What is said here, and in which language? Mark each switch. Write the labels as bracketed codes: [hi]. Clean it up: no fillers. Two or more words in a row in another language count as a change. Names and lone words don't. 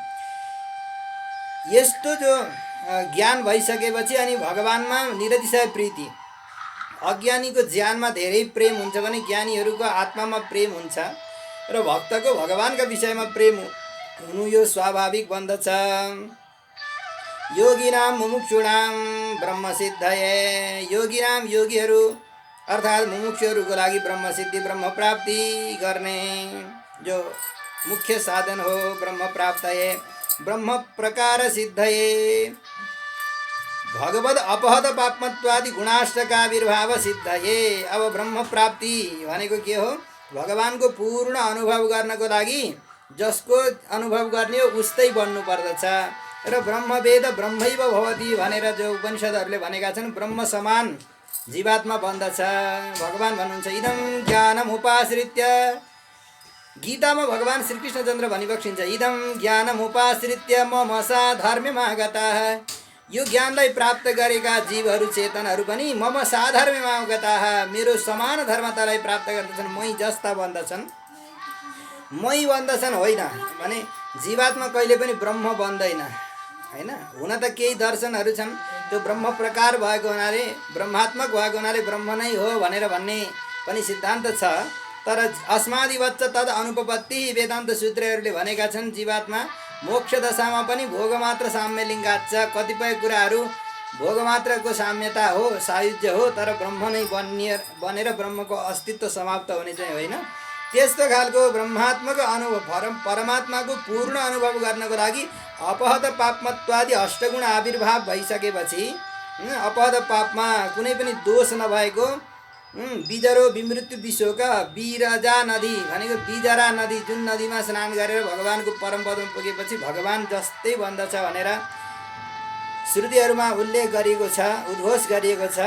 [ne] यस्तो जो ज्ञान भइसकेपछि अनि भगवानमा निरतिशय प्रीति, अज्ञानीको ज्ञानमा धेरै प्रेम हुन्छ भने ज्ञानीहरूको आत्मामा प्रेम हुन्छ र भक्तको भगवानका विषयमा प्रेम हुनु यो स्वाभाविक बन्दछ। [sa] योगिनाम मुमुक्षुणाम ब्रह्मसिद्धये, योगिनाम [ne] योगीहरू अर्थात् मुमुक्षुहरूको लागि ब्रह्मसिद्धि ब्रह्म प्राप्ति गर्ने जो मुख्य साधन हो [sa] ब्रह्म प्राप्तये, ब्रह्म प्रकार सिद्धये, भगवद अपहत पापमत्वादि गुणाष्टकाविर्भाव सिद्धये। [ne] अब ब्रह्म प्राप्ति भनेको के हो? भगवानको पूर्ण अनुभव गर्नको लागि जसको अनुभव गर्ने हो उस्तै बन्नु पर्दछ र [sa] ब्रह्मवेद ब्रह्मैव भवति [ne] भनेर जो उपनिषदहरूले भनेका छन्, ब्रह्म समान जीवात्मा बन्दछ। भगवान भन्नुहुन्छ [sa] इदं ज्ञानम उपाश्रित्य, [ne] गीतामा भगवान श्रीकृष्णचन्द्र भनिबक्सिन्छ, [sa] इदं ज्ञानम उपाश्रित्य मम साधर्म्यमागताः, [ne] यो ज्ञानलाई प्राप्त गरेका जीवहरू चेतनहरू पनि [sa] मम साधर्म्यमागताः, [ne] मेरो समान धर्मतालाई प्राप्त गर्दछन्, मै जस्ता बन्दछन्। मै बन्दछन् होइन भने जीवात्मा कहिले पनि ब्रह्म बन्दैन हैन। हुन त केही दर्शनहरू छन् त्यो ब्रह्म प्रकार भएको हुनाले ब्रह्मात्मक भएको हुनाले ब्रह्म नै हो भनेर भन्ने पनि सिद्धान्त छ। तर [sa] अस्मादिवच्च तद अनुपपत्ति [ne] वेदान्त सूत्रहरूले भनेका छन्, जीवात्मा मोक्ष दशामा पनि [sa] भोगमात्र साम्यलिङ्गाच्च, [ne] कतिपय कुराहरू भोगमात्रको साम्यता हो, सायुज्य हो, तर ब्रह्म नै बनेर ब्रह्मको अस्तित्व समाप्त हुने चाहिँ होइन। त्यस्तो खालको ब्रह्मात्मको अनुभव परमात्माको पूर्ण अनुभव गर्नको लागि अपहत पापमत्वादि अष्टगुण आविर्भाव भइसकेपछि अपहत पापमा कुनै पनि दोष नभएको बिजरो विमृत्यु विश्वका बिरजा नदी भनेको बिजरा नदी जुन नदीमा स्नान गरेर भगवानको परम पदमा पुगेपछि भगवान जस्तै बन्दछ भनेर श्रुतिहरूमा उल्लेख गरिएको छ, उद्घोष गरिएको छ।